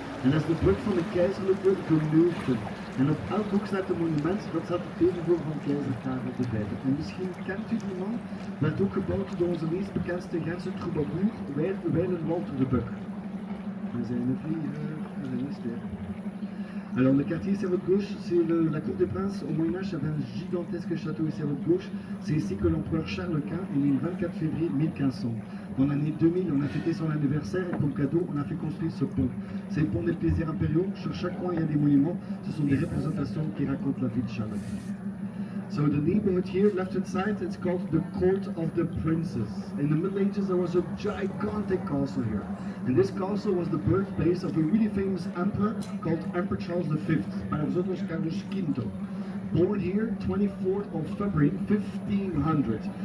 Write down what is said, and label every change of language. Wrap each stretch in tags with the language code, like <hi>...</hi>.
<nl>En dat is de brug van de keizerlijke geliefden. En op elk boek staat een monument, dat staat het tegenwoordig van keizer Karel de Vijfde. En misschien kent u die man, werd ook gebouwd door onze meest bekendste Gentse troubadour, Wijlen Walter de Buck. We zijn een vlieger, en een mystère.</nl> <fr>Alors le quartier sur votre gauche, c'est la cour des princes. Au Moyen-Âge, il y avait un gigantesque château ici à votre gauche. C'est ici que l'empereur Charles Quint est né le 24 février 1500. Dans l'année 2000, on a fêté son anniversaire et comme cadeau, on a fait construire ce pont. C'est le pont des plaisirs impériaux. Sur chaque coin, il y a des monuments. Ce sont des représentations qui racontent la vie de Charles Quint.</fr> <en>So the neighborhood here, left-hand side, it's called the Court of the Princes. In the Middle Ages, there was a gigantic castle here. And this castle was the birthplace of a really famous emperor called Emperor Charles V,</en> <es>para vosotros Carlos V.</es> <en>Born here, 24th of February, 1500.</en>